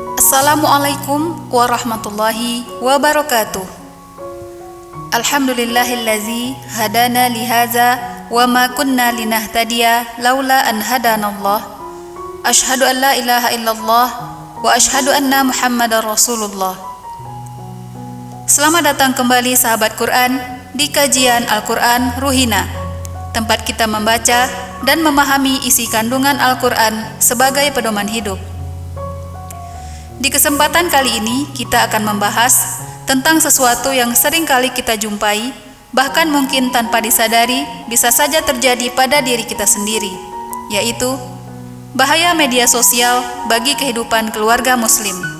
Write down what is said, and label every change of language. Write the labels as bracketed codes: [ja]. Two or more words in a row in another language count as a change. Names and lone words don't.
[ar] السلام عليكم ورحمة الله وبركاته. الحمد لله الذي هدانا لهذا وما كنا لنهتدي لولا أن هدانا الله. أشهد أن لا إله إلا الله وأشهد أن محمدا رسول الله. [id] Selamat datang kembali sahabat Quran di kajian Al-Quran Ruhina, tempat kita membaca dan memahami isi kandungan Al-Quran sebagai pedoman hidup. Di kesempatan kali ini kita akan membahas tentang sesuatu yang sering kali kita jumpai, bahkan mungkin tanpa disadari bisa saja terjadi pada diri kita sendiri, yaitu bahaya media sosial bagi kehidupan keluarga muslim.